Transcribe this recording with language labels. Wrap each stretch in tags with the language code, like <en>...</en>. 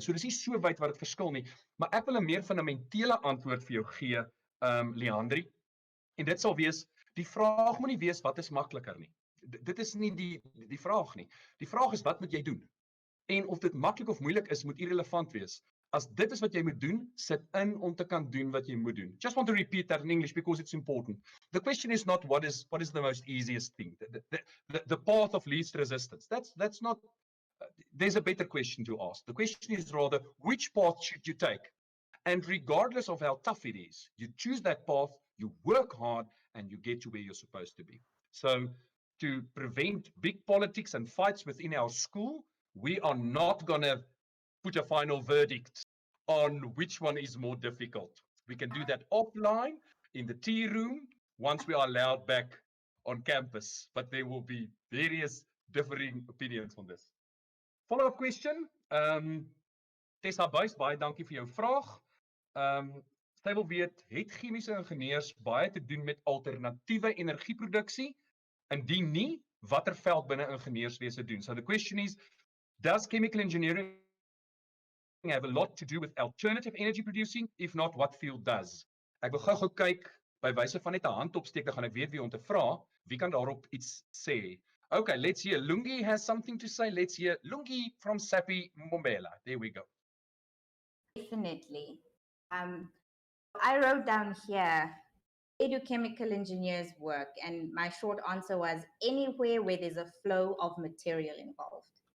<af>So dis nie so wyd wat dit verskil nie, maar ek wil 'n meer fundamentele antwoord vir jou gee, Leandri. En dit sal wees, die vraag moet nie wees wat is makliker nie. Dit is nie die vraag nie. Die vraag is wat moet jy doen? En of dit maklik of moeilik is, moet irrelevant wees. As dit is wat jy moet doen, sit in om te kan doen wat jy moet doen.</af> <en>Just want to repeat that in English because it's important. The question is not what is the most easiest thing. The path of least resistance. That's not there's a better question to ask. The question is rather, which path should you take? And regardless of how tough it is, you choose that path, you work hard, and you get to where you're supposed to be. So to prevent big politics and fights within our school, we are not going to put a final verdict on which one is more difficult. We can do that offline in the tea room once we are allowed back on campus, but there will be various differing opinions on this. Follow-up question.</en> <af>Tessa Buys, baie dankie vir jou vraag. Sy wil weet, het chemiese ingenieurs baie te doen met alternatiewe energieproduksie? Indien nie, watter veld binne ingenieurswese doen?</af> <en>So the question is, does chemical engineering have a lot to do with alternative energy producing? If not, what field does?</en> <af>Ek wil gou kyk, by wyse van net 'n hand opsteek, dan gaan ek weet wie om te vra. Wie kan daarop iets sê?</af> <en>Okay, let's hear. Lungi has something to say. Let's hear Lungi from Sapi Mbombela. There we go. Definitely. I wrote down here, where do chemical engineers work? And my short answer was anywhere where there's a flow of material involved.</en>